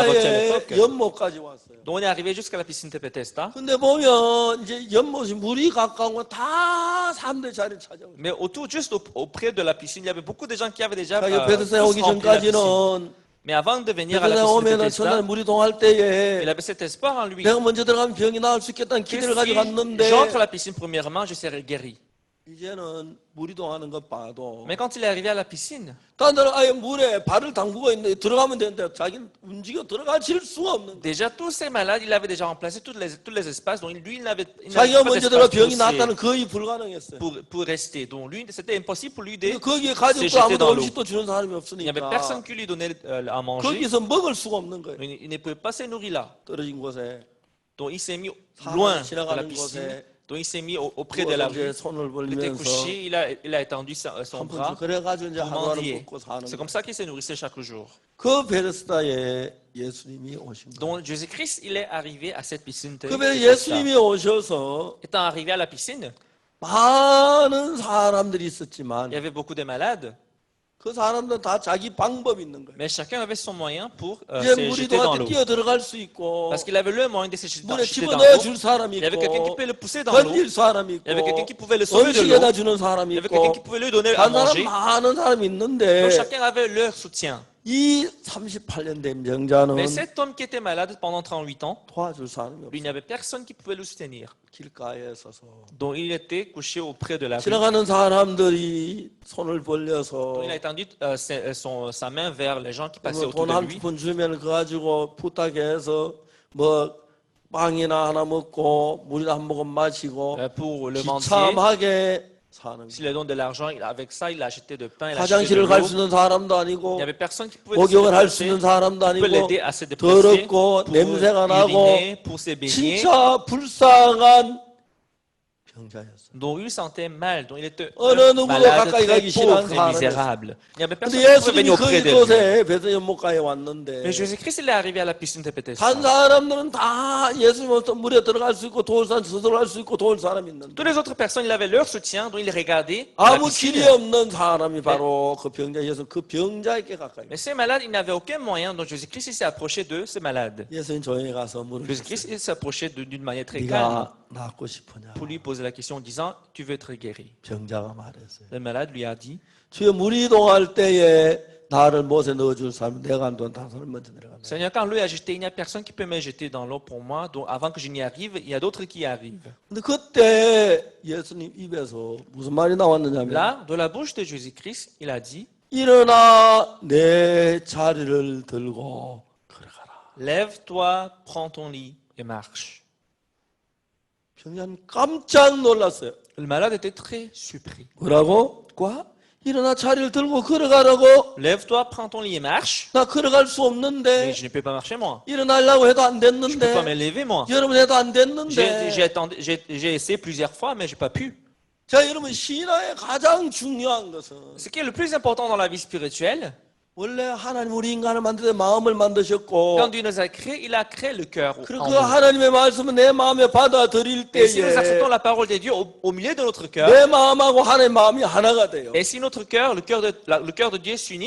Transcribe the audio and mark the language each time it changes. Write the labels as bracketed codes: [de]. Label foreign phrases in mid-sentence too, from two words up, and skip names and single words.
[ko] 베데스다의 [fr] l'époque. [ko] 연못까지 왔어요. [fr] Donc, on est arrivé jusqu'à la piscine de Bethesda. [ko] 근데 보면 이제 연못이 물이 가까운 건 다 사람들 자리를 찾아오죠. [fr] Mais autour, juste auprès de la piscine, il y avait beaucoup de gens qui avaient déjà [ko] 자기가 베데스다에 [fr] tous [ko] 오기 [fr] rempli la piscine. [ko] 전까지는 [fr] Mais avant de venir à la [ko] 베데스다에 [fr] piscine de [ko] 오면은 천안 [fr] Bethesda, [ko] 물이 동할 때에 [fr] il avait cet espoir en lui. [ko] 내가 먼저 들어가면 병이 나을 수 있겠다는 [fr] Que [ko] 기대를 가지고 [fr] si [ko] 갔는데 [fr] j'entre à la piscine premièrement, je serai guéri. [ko] 이제는 물이 동하는 것 봐도 [fr] Mais quand il est arrivé à la piscine, [ko] 딴 데는 아예 물에 발을 담그고 있는데 들어가면 되는데 자기는 움직여 들어가질 수가 없는 거예요. [fr] déjà tous ces malades, il avait déjà remplacé tous les espaces. Donc lui, il n'avait [ko] 자기가 [fr] pas [ko] 먼저 들어가 [fr] d'espace [ko] 병이 낫다는 거의 불가능했어요. [fr] pour rester. Donc lui, c'était impossible pour lui de. [ko] 근데 거기에 [fr] C'est [ko] 가족도 [fr] jeté [ko] 아무도 [fr] dans l'eau. [ko] 음식도 주는 사람이 [fr] Il n'y avait personne [ko] 없으니까 [fr] qui lui donnait à manger. [ko] 거기서 먹을 수가 없는 거예요. [fr] Il ne pouvait pas se nourrir là. [ko] 떨어진 곳에 [fr] Donc il s'est mis [ko] 사람이 [fr] loin de la [ko] 지나가는 [fr] piscine. [ko] 곳에 [fr] Donc il s'est mis auprès de la [ko] 이제 [fr] rue. [ko] 손을 [fr] Il était [ko] 벌리면서 [fr] couché, il a étendu son [ko] 한 [fr] bras [ko] 푼씩 그래가지고 이제 [fr] pour [ko] 하루하루 [fr] mendier. [ko] 먹고 사는 [fr] C'est [ko] 거예요. [fr] comme ça qu'il se nourrissait chaque jour. [ko] 그 베데스다에 예수님이 오신 거예요. [fr] Donc Jésus-Christ, il est arrivé à cette piscine. [ko] 그 예수님이 오셔서 [fr] Étant arrivé à la piscine, [ko] 많은 사람들이 있었지만 [fr] il y avait beaucoup de malades, [ko] 그 사람들은 다 자기 방법이 있는 거예요. [fr] mais chacun avait son moyen pour [ko] 이제 [fr] se [ko] 물이 [fr] jeter dans [ko] 동한테 [fr] l'eau. [ko] 뛰어 들어갈 수 있고 [fr] Parce qu'il avait le moyen de se jeter [ko] 물에 [fr] jeter dans [ko] 집어넣어 [fr] l'eau. [ko] 줄 사람이 [fr] Il y avait quelqu'un qui [ko] 있고 [fr] pouvait le pousser dans l'eau. [ko] 던질 사람이 [fr] Il y avait quelqu'un [ko] 있고 [fr] qui pouvait le sauver de [ko] 음식에다 [fr] l'eau. [ko] 주는 사람이 [fr] Il y avait quelqu'un qui [ko] 있고 [fr] pouvait lui donner à [ko] 한 사람 [fr] manger. [ko] 많은 사람이 [fr] Donc [ko] 있는데 [fr] chacun avait leur soutien. [ko] 이 38년 된 병자는 [fr] Mais cet homme qui était malade pendant 38 ans, [ko] 도와줄 사람이 [fr] lui, il n'y [ko] 없어요. [fr] avait personne qui pouvait le soutenir. [ko] 길가에 서서 [fr] Donc il était couché auprès de la rue. [ko] 지나가는 사람들이 손을 벌려서 [fr] Donc il a étendu sa main vers les gens qui passaient autour [ko] 돈 [fr] de [ko] 한 [fr] lui. [ko] 푼 주면 그거 가지고 부탁해서 뭐 빵이나 하나 먹고 물이나 한 모금 마시고 [fr] Pour le mendier, [ko] 비참하게 사는 거예요. [fr] s'il lui donne de l'argent, avec ça, il a acheté de pain, il a acheté de [ko] 화장실을 갈 수 [fr] l'eau. [ko] 있는 사람도 [fr] Il [ko] 아니고 [fr] n'y avait personne qui pouvait se [ko] 목욕을 할 수 [fr] déplacer, [ko] 있는 사람도 [fr] qui pouvait [ko] 아니고 [fr] l'aider à se déplacer, [ko] 더럽고 [fr] pour [ko] 냄새가 나고 [fr] uriner, pour se baigner. [ko] 진짜 불쌍한 병자였어요. [fr] Donc il sentait mal, donc il était [ko] 어느 [fr] un [ko] 누구도 [fr] malade [ko] 가까이 [fr] très [ko] 가기 [fr] pauvre [ko] 싫어하는 [fr] et misérable. Il n'y avait personne [ko] 근데 [fr] qui pouvait venir [ko] 예수님이 [fr] auprès de lui. [ko] 그곳에 베드로 연못가에 왔는데 [fr] Mais Jésus-Christ, il est arrivé à la piscine de Bethesda. [ko] 단 사람들은 다 예수님 없어 물에 들어갈 수 있고 도울 사람 스스로 할 수 있고 도울 사람이 있는데 [fr] Toutes les autres personnes, ils avaient leur soutien, donc ils regardaient la [ko] 아무 [fr] piscine. [ko] 길이 없는 사람이 바로 그 병자 예수 그 병자에게 가까이 [fr] Mais ces malades, ils n'avaient aucun moyen, donc Jésus-Christ, il s'est approché de ces malades. [ko] 예수님 조용히 가서 물을 [fr] Jésus-Christ, [ko] 줬어요. [fr] il s'est approché d'une manière très calme [ko] 네가 낫고 싶으냐 [fr] pour lui poser la question en disant, tu veux être guéri. [ko] 병자가 말했어요. [fr] Le malade lui a dit, [ko] 주여 물이 이동할 때에 나를 못에 넣어줄 사람 내가 안 돈 다른 사람 먼저 내려간다. [fr] Seigneur, quand l'eau est agitée, il n'y a personne qui peut me jeter dans l'eau pour moi, donc avant que je n'y arrive, il y a d'autres qui y arrivent. [ko] 근데 그때 예수님 입에서 무슨 말이 나왔느냐면 [fr] Là, de la bouche de Jésus-Christ, il a dit, [ko] 일어나 내 자리를 들고 걸어가라. [fr] lève-toi, prends ton lit et marche. [ko] 병자는 깜짝 놀랐어요. [fr] Le malade était très surpris. [ko] 뭐라고? [fr] Quoi? [ko] 일어나 자리를 들고 걸어가라고? [fr] Lève-toi, prends ton lit et marche. [ko] 나 걸어갈 수 [fr] Mais [ko] 없는데 [fr] je ne peux pas marcher moi. [ko] 일어나려고 해도 안 [fr] Je ne peux pas me [ko] 됐는데 [fr] lever moi. [ko] 여러분 해도 안 됐는데 [fr] J'ai essayé plusieurs fois, mais je n'ai pas pu. [ko] 자 여러분 신앙의 가장 중요한 것은 [fr] Ce qui est le plus important dans la vie spirituelle, [ko] 원래 하나님 우리 인간을 만들 때 마음을 만드셨고 [fr] quand Dieu nous a créés, il a créé le cœur [ko] 그리고 [fr] en [ko] 그 [fr] nous. [ko] 하나님의 말씀을 내 마음에 받아들일 [fr] Et si nous [ko] 때에 [fr] acceptons la parole de Dieu au milieu de notre cœur, [ko] 내 마음하고 하나님의 마음이 하나가 돼요. [fr] et si notre cœur, le cœur de Dieu s'unissent,